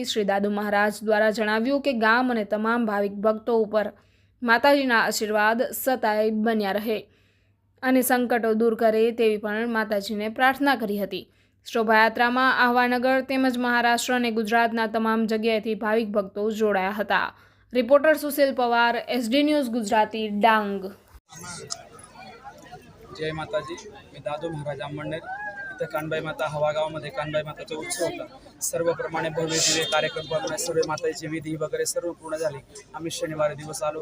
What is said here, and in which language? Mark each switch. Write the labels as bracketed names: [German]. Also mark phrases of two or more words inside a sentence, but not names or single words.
[Gujarati] શ્રી દાદુ મહારાજ દ્વારા જણાવ્યું કે ગામ અને તમામ ભાવિક ભક્તો ઉપર માતાજીના આશીર્વાદ સદાય બન્યા રહે અને સંકટો દૂર કરે તેવી પણ માતાજીને પ્રાર્થના કરી હતી. શોભાયાત્રામાં આહવાનગર તેમજ મહારાષ્ટ્ર અને ગુજરાતના તમામ જગ્યાએથી ભાવિક ભક્તો જોડાયા હતા. રિપોર્ટર સુશીલ पवार, एसडी न्यूज़ गुजराती, डांग. [Marathi] जय माताजी. मी दादू महाराज आंबणनेर इथं कानबाई माता हवा गावामध्ये कानबाई माताचा उत्सव होता. सर्व प्रमाणे भव्य दिव्य कार्यक्रम सर्व माताची विधी वगैरे सर्व पूर्ण झाली. आम्ही शनिवारी दिवस आलो.